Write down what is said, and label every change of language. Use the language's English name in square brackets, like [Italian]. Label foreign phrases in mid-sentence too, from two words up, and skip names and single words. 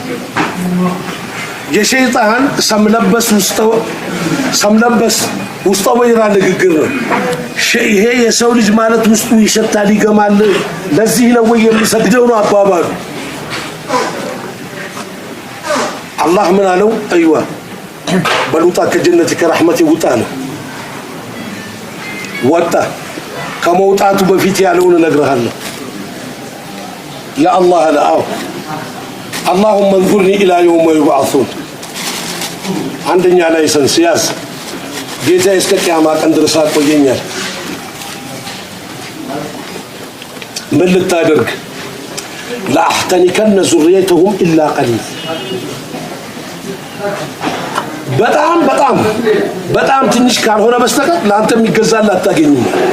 [Amharic] የሸይጣን ሰምለበስ ውስጠው ወይራ ንግግር ነው ይሄ የሰው ልጅ ማለት ውስጡ ይሸታል ይገማል ለዚህ ነው ወይ የሚሰግደው ነው አባባሉ አላህ ምን አለው አይዋ በሉጣ ከጀነት ከረህመቴ ውጣ ነው ወጣ ከመውጣቱ በፊት ያለውን እነግርሃለሁ ያ አላህ ለአው [Arabic] اللهم انظرني الى يوم يبعثون [Amharic] አንደኛ ላይሰንስ ያዝ ጌታ እስከ ቂያማ ቀን ድረስ አቆየኛል ምን ልታደርግ [Arabic] لأحتنكن ذريته إلا قليلا [Amharic] በጣም ትንሽ ካልሆነ በስተቀር ለአንተ የሚገዛል አታገኝም